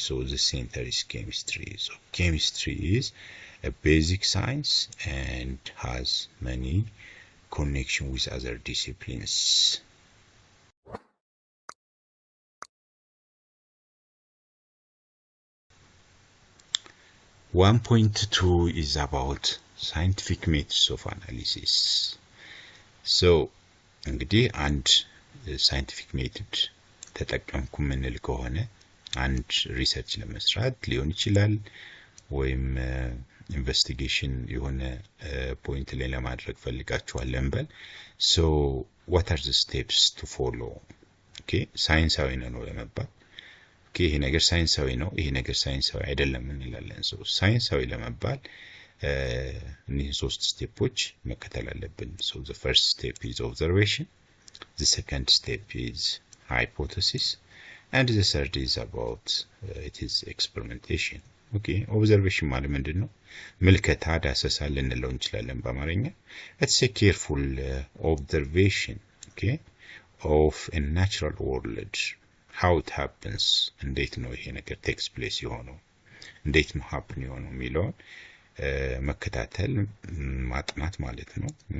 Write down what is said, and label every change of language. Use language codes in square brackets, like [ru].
[en] So the center is chemistry. So chemistry is a basic science and has many connection with other disciplines. One point two is about scientific methods of analysis. [am] So እንግዲህ አንድ scientific method ተጠቀምኩ ምንል ከሆነ አንድ ሪሰርች ለመስራት ሊሆን ይችላል, ወይም ኢንቨስቲጌሽን የሆነ ፖይንት ላይ ለማድረግ ፈልጋችኋል እንበል. [en] So what are the steps to follow? [am] Okay, ሳይንሳዊ ነው ለመባል okay, ይሄ ነገር ሳይንሳዊ ነው፣ ይሄ ነገር ሳይንሳዊ አይደለም እንላለን. So ሳይንሳዊ ለመባል እነዚህ ሶስት ስቴፖች መከተል አለብን. [en] So the first step is observation, the second step is hypothesis, and the third is about it is experimentation. [am] Okay, observation ማለት ምንድነው? ምልከታ ዳሰሳ ልንለው እንችላለን በአማርኛ. [en] It's a careful observation, okay, of a natural world, how it happens, [am] እንዴት ነው ይሄ ነገር [en] takes place [am] የሆነው፣ እንዴት ነው [en] happen [am] የሆነው የሚለውን መከታተል ማጥናት ማለት ነው.